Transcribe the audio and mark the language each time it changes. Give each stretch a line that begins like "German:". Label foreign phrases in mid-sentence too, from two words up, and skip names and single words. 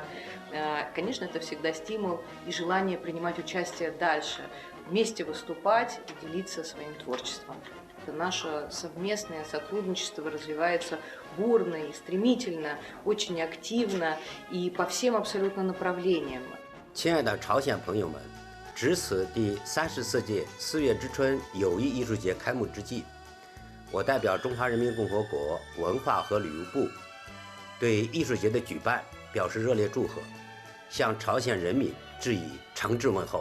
Russian: Конечно, это всегда стимул и желание принимать участие дальше, вместе выступать и делиться своим творчеством. Наше совместное сотрудничество развивается бурно и стремительно, очень активно и по всем абсолютно направлениям.
Chinese: 亲爱的朝鲜朋友们，值此第34届4月之春友谊艺术节开幕之际，我代表中华人民共和国文化和旅游部，对艺术节的举办表示热烈祝贺，向朝鲜人民致以诚挚问候。